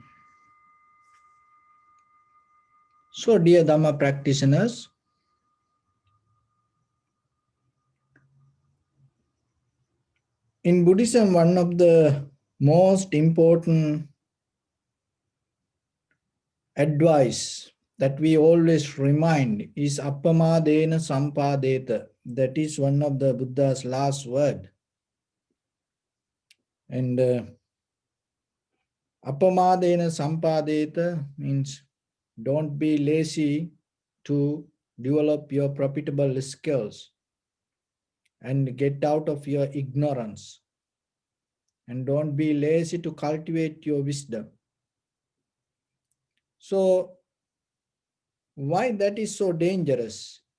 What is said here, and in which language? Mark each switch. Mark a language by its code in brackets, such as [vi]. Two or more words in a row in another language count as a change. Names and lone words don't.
[en] So, dear Dhamma practitioners, in Buddhism, one of the most important advice that we always remind is [pi] appamadena sampadeta. [en] That is one of the Buddha's last word. And [pi] appamadena sampadeta [en] means don't be lazy to develop your profitable skills and get out of your ignorance. And don't be lazy to cultivate your wisdom. So, why that is so dangerous?